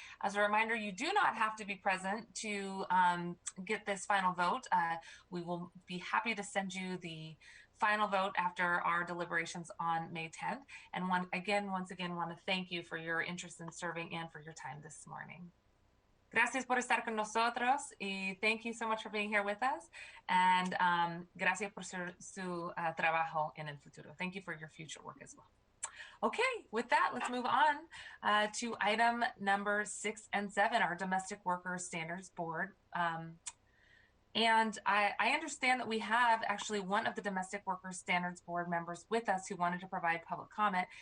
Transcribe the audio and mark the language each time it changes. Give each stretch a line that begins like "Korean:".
English: As a reminder, you do not have to be present to get this final vote. We will be happy to send you the final vote after our deliberations on May 10th. And once again, want to thank you for your interest in serving and for your time this morning.
Spanish: Gracias por estar con nosotros, y
English: thank you so much for being here with us, and
Spanish: gracias por su trabajo en el futuro.
English: Thank you for your future work as well. Okay, with that, let's move on to item number 6 and 7, our Domestic Workers Standards Board. And I understand that we have actually one of the Domestic Workers Standards Board members with us who wanted to provide public comment.